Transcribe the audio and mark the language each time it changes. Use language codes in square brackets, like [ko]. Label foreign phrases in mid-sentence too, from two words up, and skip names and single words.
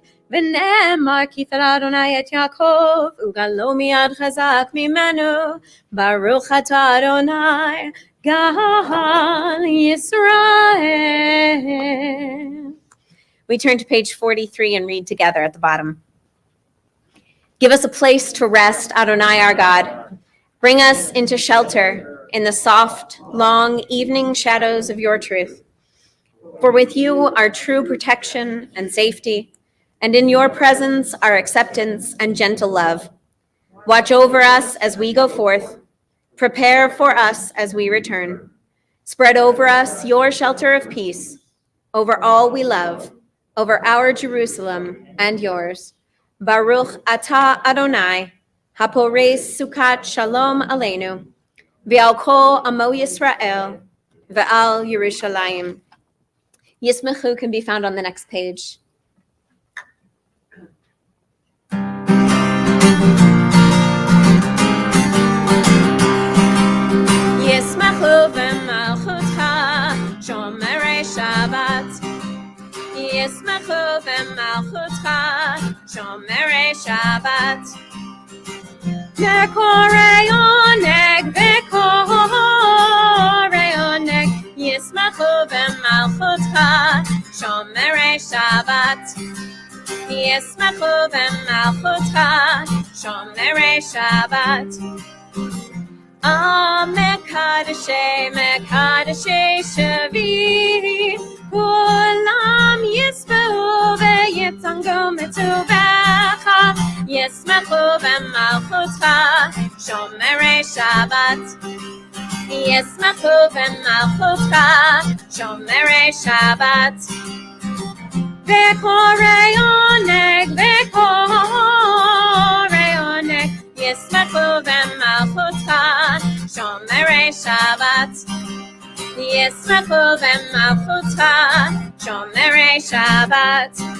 [he] ונאמר כי תרא אדוני את יעקב וגלו מיד חזק ממנו ברוך אתה אדוני גאל Yisrael. [en] We turn to page 43 and read together at the bottom. Give us a place to rest, Adonai our God. Bring us into shelter in the soft, long evening shadows of your truth. For with you are true protection and safety, and in your presence are acceptance and gentle love. Watch over us as we go forth. Prepare for us as we return. Spread over us your shelter of peace, over all we love, over our Jerusalem and yours. [he] ברוך אתה אדוני, הפורס סוכת שלום עלינו, ועל כל עמו ישראל, ועל ירושלים. [en] Yismachu can be found on the next page. [he] ישמחו במלכותך, שומרי שבת. ישמחו במלכותך, שומרי שבת. וקוראי עונג, וקוראי עונג. ישמחו במלכותך, שומרי שבת. ישמחו במלכותך, שומרי שבת. מקדשי, מקדשי שביעי, כולם ישבעו ויתענגו מטובך, ישמחו במלכותך, שומרי שבת. ישמחו במלכותך, שומרי שבת. וקוראי עונג, וקוראי עונג, ישמחו במלכותך, שומרי שבת. ישמחו במלכותך, שומרי שבת.